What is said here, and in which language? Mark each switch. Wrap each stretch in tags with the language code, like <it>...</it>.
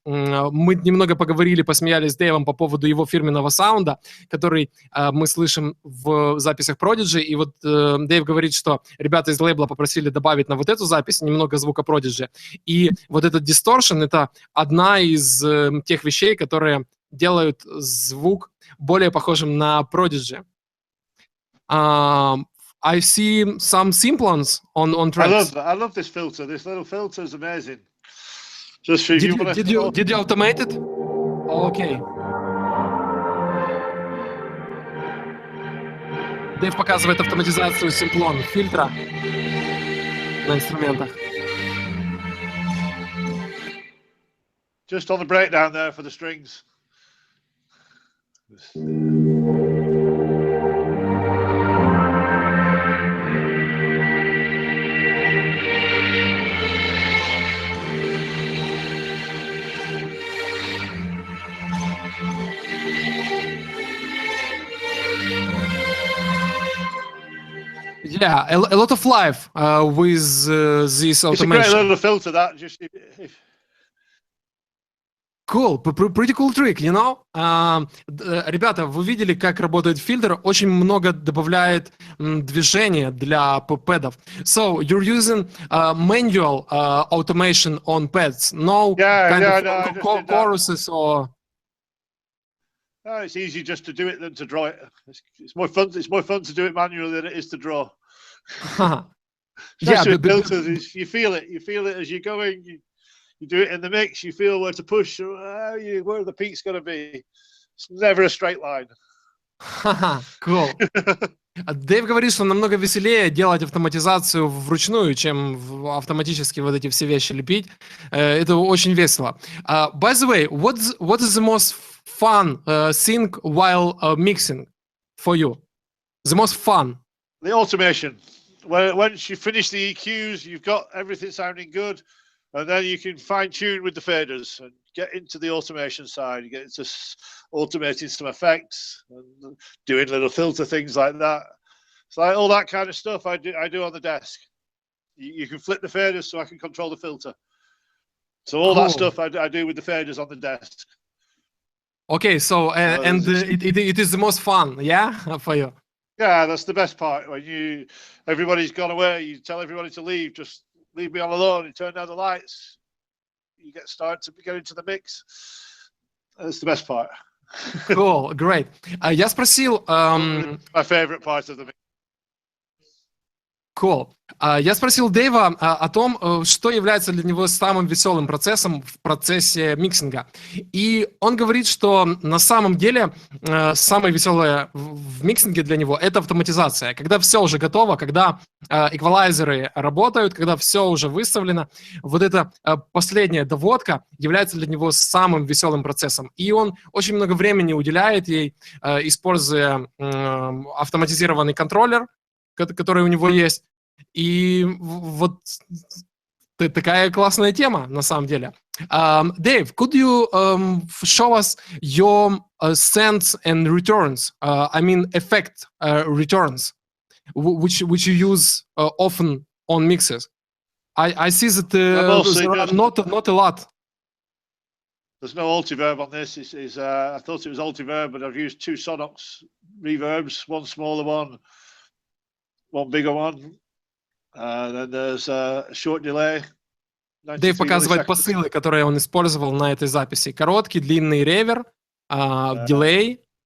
<ru>Мы немного поговорили, посмеялись с Дэйвом по поводу его фирменного саунда, который мы слышим в записях Prodigy. И вот Дэйв говорит, что ребята из лейбла попросили добавить на вот эту запись немного звука Prodigy. И вот этот дисторшн — это одна из тех вещей, которые делают звук более похожим на Prodigy.</ru> <en>I see some simplons on tracks. I love this filter. This little filter is amazing. Just for did you automate it? Okay.</en> <ru>Дэйв показывает автоматизацию симплон фильтра на инструментах.</ru> <en>Just on the breakdown there for the strings. Yeah, a lot of life with this automation. It's a great little filter that just. Cool, pretty cool trick, you know?</en> <ru>Ребята, вы видели, как работает фильтр? Очень много добавляет движения для пэдов.</ru> <en>So, you're using manual automation on pads, no choruses or... No, it's easier just to do it than to draw it. It's more fun. It's more fun to do it manually than it is to draw. Yeah, filters. You feel it. You feel it as you're going. You do it in the mix. You feel where to push. Where the peak's going to be. It's never a straight line. Cool.</en> <ru>Дэйв говорит, что намного веселее делать автоматизацию вручную, чем автоматически вот эти все вещи лепить. Это очень весело.</ru> <en>By the way, what is the most fun thing while mixing for you? The most fun? The automation. Once you finish the EQs, you've got everything sounding good, and then you can fine tune with the faders and get into the automation side. You get into automating some effects and doing little filter things like that. So all that kind of stuff I do on the desk. You can flip the faders so I can control the filter. So all that stuff I do with the faders on the desk. Okay, so and it is the most fun, yeah, for you. Yeah, that's the best part. When everybody's gone away, you tell everybody to leave. Just leave me all alone. You turn down the lights. You start to get into the mix. That's the best part. Cool, great.</en> <ru>Я спросил...</ru> <en>My favorite part of the mix. Cool.</en> <ru>Я спросил Дэйва о том, что является для него самым веселым процессом в процессе миксинга. И он говорит, что на самом деле самое веселое в миксинге для него — это автоматизация. Когда все уже готово, когда эквалайзеры работают, когда все уже выставлено, вот эта последняя доводка является для него самым веселым процессом. И он очень много времени уделяет ей, используя автоматизированный контроллер, который у него есть. И вот такая классная тема, на самом деле.</ru> <en>Dave, could you show us your sends and returns? I mean, effect returns, which you use often on mixes. I see that there are not a lot. There's no multiverb on this. I thought it was multiverb, but I've used 2 Sonox reverbs, one smaller one bigger one. Then there's a short delay.</en> <ru>Дэйв показывает посылы, которые он использовал на этой записи. Короткий, длинный ревер, delay.</ru>